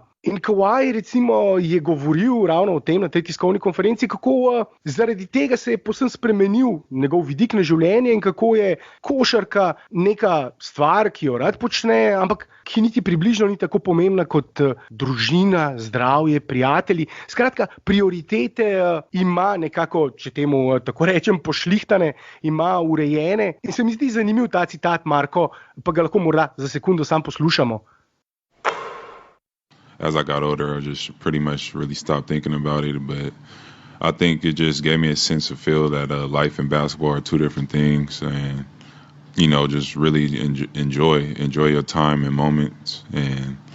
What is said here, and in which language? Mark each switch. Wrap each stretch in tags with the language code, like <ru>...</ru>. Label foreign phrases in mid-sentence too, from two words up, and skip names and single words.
<sl>In Kawhi recimo je govoril ravno o tem na tej tiskovni konferenci, kako zaradi tega se je povsem spremenil njegov vidik na življenje in kako je košarka neka stvar, ki jo rad počne, ampak ki niti približno ni tako pomembna kot družina, zdravje, prijatelji. Skratka, prioritete ima nekako, če temu tako rečem, pošlihtane, ima urejene. In se mi zdi zanimiv ta citat, Marko, pa ga lahko morda za sekundo sam poslušamo.</sl> <en>As I got older, I just pretty much really stopped thinking about it. But I think it just gave me a sense of feel that life and basketball are two different things. And, you know, just really enjoy your time and moments.</en>